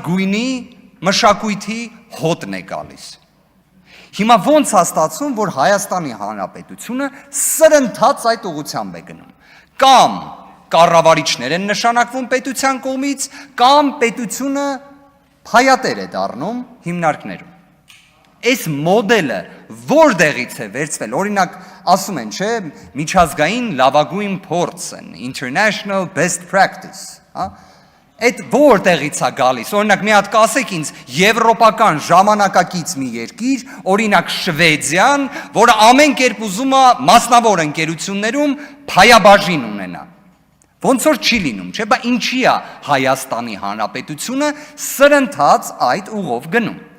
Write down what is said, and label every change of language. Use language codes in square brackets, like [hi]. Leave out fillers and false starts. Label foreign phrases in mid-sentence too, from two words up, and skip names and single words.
[hy] գույնի մշակույթի հոտն է գալիս։ Հիմա ոնց է ստացվում, որ Հայաստանի Հանրապետությունը սրընթաց այդ ուղղությամբ է գնում։ Կամ կառավարիչներ են նշանակվում պետության կողմից, կամ պետությունը փայատեր է դառնում հիմնարկներում։ Այս մոդելը որտեղից է վերցվել, օրինակ ասում են, չէ, միջազգային լավագույն փորձ են, [en] international best practice, [hy] այդ որտեղից է գալիս, օրինակ մի հատ կասեք ինձ եվրոպական ժամանակակից մի երկիր, օրինակ Շվեդիան, որը ամեն կերպ ուզում է մասնավոր ընկերություններում փայաբաժին ունենա։ Ոնց որ չի լինում, չէ, բա ինչի է Հայաստանի Հանրապետությունը սրընթաց այդ ուղով գնում։